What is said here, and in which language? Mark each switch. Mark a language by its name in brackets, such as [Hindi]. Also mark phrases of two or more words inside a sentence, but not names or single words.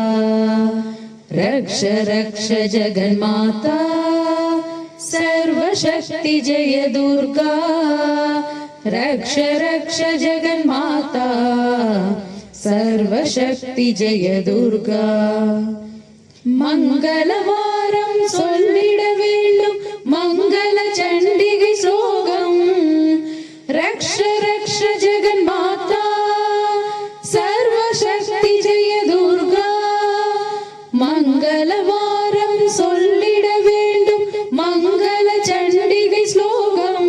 [Sanskrit] रक्ष रक्ष जगन्माता सर्वशक्ति जय दुर्गा। रक्ष रक्ष जगन्माता सर्वशक्ति जय दुर्गा। [Tamil] மங்களவாரம் சொல்லிட வேண்டும் மங்கள சண்டிகை ஸ்லோகம். [Sanskrit] रक्ष रक्ष जगन्माता सर्वशक्ति जय दुर्गा. [Tamil] மங்களவாரம் சொல்லிட வேண்டும் மங்கள சண்டிகை ஸ்லோகம்.